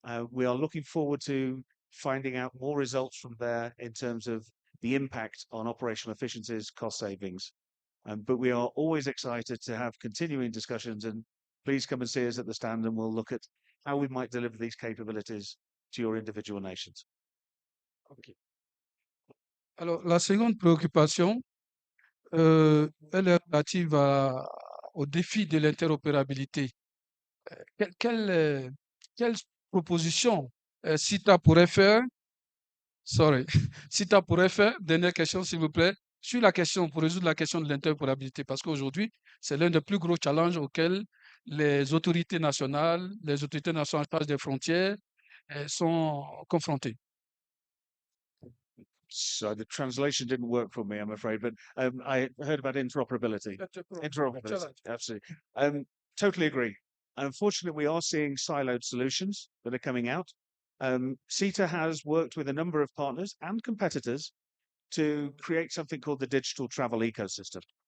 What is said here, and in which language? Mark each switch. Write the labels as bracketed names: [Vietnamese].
[English] We are looking forward to finding out more results from there in terms of the impact on operational efficiencies, cost savings. But we are always excited to have continuing discussions, and please come and see us at the stand and we'll look at how we might deliver these capabilities to your individual nations. Ok. [French] Alors, la seconde préoccupation, elle est relative au défi de l'interopérabilité. Quelle proposition CITA pourrait faire, sorry, CITA pourrait faire, dernière question s'il vous plaît, sur la question, pour résoudre la question de l'interopérabilité, parce qu'aujourd'hui, c'est l'un des plus gros challenges auxquels les autorités nationales en charge des frontières sont confrontées. [English] So the translation didn't work for me, I'm afraid, but I heard about interoperability. Interoperability, absolutely. Totally agree. Unfortunately, we are seeing siloed solutions that are coming out. CETA has worked with a number of partners and competitors to create something called the digital travel ecosystem.